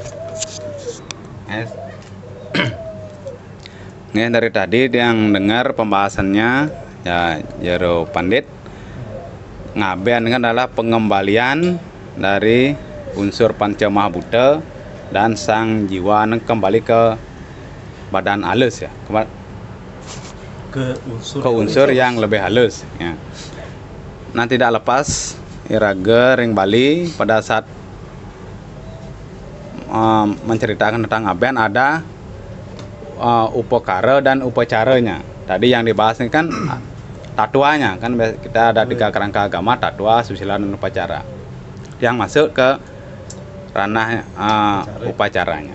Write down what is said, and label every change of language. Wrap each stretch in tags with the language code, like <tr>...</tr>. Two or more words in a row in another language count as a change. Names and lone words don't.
<id>Dari tadi yang dengar pembahasannya ya Jero Pandit, ngaben dengan adalah pengembalian dari unsur Panca Mahabhuta dan sang jiwa kembali ke badan halus ya, ke unsur yang lebih halus ya. Nah, tidak lepas</id> <ban>iraga ring</ban> <id>Bali pada saat menceritakan tentang ngaben ada upakara dan upacaranya. Tadi yang dibahas ini kan tatuanya kan, kita ada 3 kerangka agama, tatua, susila, dan upacara yang masuk ke ranah upacaranya.</id>